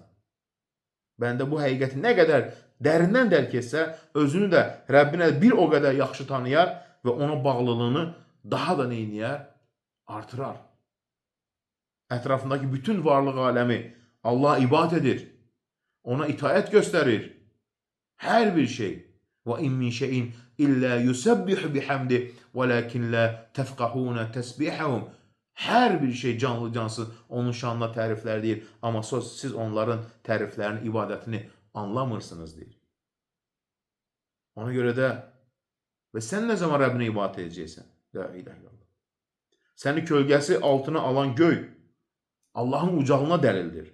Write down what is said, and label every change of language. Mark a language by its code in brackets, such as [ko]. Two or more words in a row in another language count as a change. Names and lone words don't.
[az] Bəndə bu həqiqəti nə qədər dərindən dərk etsə, özünü də Rəbbinə bir o qədər yaxşı tanıyar və ona bağlılığını daha da neyniyər? Artırar. Ətrafındakı bütün varlıq aləmi Allah'a ibadət edir. Ona itaət göstərir. Hər bir şey. [ar] وَاِنْ مِنْ شَيْءٍ إِلَّا يُسَبِّحُ بِحَمْدِهِ وَلَكِنْ لَا تَفْقَهُونَ تَسْبِحَهُمْ [az] Hər bir şey canlı cansız onun şanına təriflər deyir. Amma siz onların təriflərini, ibadətini anlamırsınız deyir. Ona görə də və sən nə zaman Rəbbinə ibadət edəcəksən? [ar] لا إله إلا الله. [az] Səni kölgəsi altına alan göy Allahın ucağına dəlildir.